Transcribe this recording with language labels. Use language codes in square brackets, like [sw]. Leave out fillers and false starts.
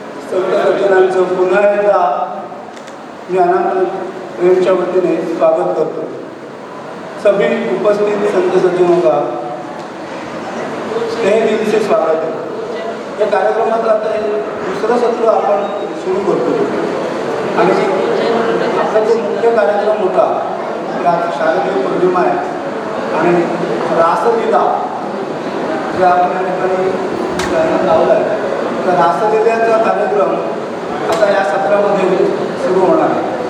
[mr] सगळ्यांचं पुन्हा एकदा मी आनंद प्रेमच्या वतीने स्वागत करतो. [hi] सभी उपस्थित संत सज्जनों का तहे दिल से स्वागत है. [mr] या कार्यक्रमात आता दुसरं सत्र आपण सुरू करतो आणि आपला जो मुख्य कार्यक्रम होता त्या शारदीय पौर्णिमा आहे आणि रासलीला जे आपण या ठिकाणी लावला आहे तर रासलीलेचा कार्यक्रम आता या सत्रामध्ये सुरू होणार आहे.